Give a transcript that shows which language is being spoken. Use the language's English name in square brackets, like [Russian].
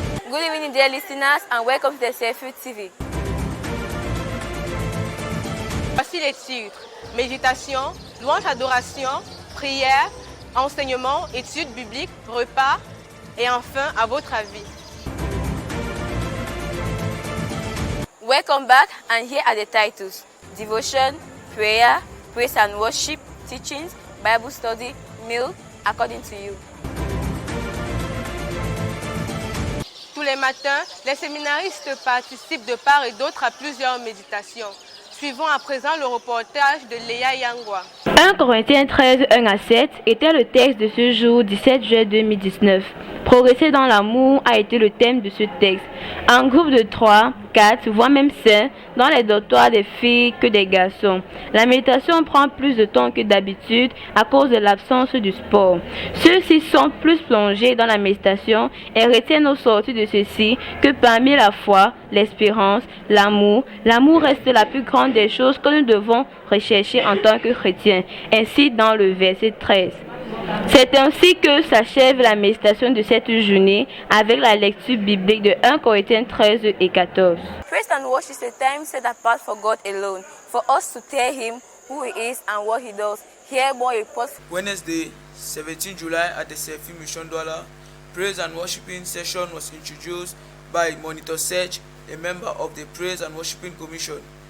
[English] Good evening, dear listeners, and welcome to the Surfit TV. [French] Voici les titres. Méditation, louange, adoration, prière, enseignement, études bibliques, repas et enfin, à votre avis. [English] Welcome back, and here are the titles: Devotion, Prayer, Praise and Worship, Teachings, Bible Study, Meal, according to you. [French] Tous les matins, les séminaristes participent de part et d'autre à plusieurs méditations. Suivons à présent le reportage de Léa Yangwa. 1 Corinthiens 13, 1 à 7 était le texte de ce jour 17 juin 2019. Progresser dans l'amour a été le thème de ce texte. En groupe de 3, 4, voire même 5, dans les dortoirs des filles que des garçons. La méditation prend plus de temps que d'habitude à cause de l'absence du sport. Ceux-ci sont plus plongés dans la méditation et retiennent au sortir de ceci que parmi la foi, l'espérance, l'amour reste la plus grande des choses que nous devons rechercher en tant que chrétiens. Ainsi dans le verset 13. C'est ainsi que s'achève la méditation de cette journée avec la lecture biblique de 1 Corinthiens 13 et 14. [English] Praise and worship is a time set apart for God alone, for us to tell Him who He is and what He does. Hear more reports. Wednesday, 17 July at the Sefi Mission Douala, praise and worshiping session was introduced by Monitor Serge, a member of the Praise and Worshiping Commission.